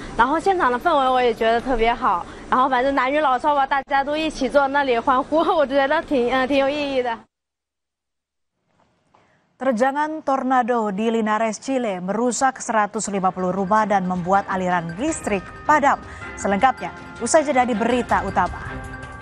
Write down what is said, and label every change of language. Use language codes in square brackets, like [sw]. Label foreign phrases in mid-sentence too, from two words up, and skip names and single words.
[zh] 然后现场的氛围我也觉得特别好，然后反正男女老少吧，大家都一起坐那里欢呼，我觉得挺有意义的。 [id] Terjangan tornado di Linares, Chile merusak 150 rumah dan membuat aliran listrik padam. Selengkapnya, usai jeda di berita utama.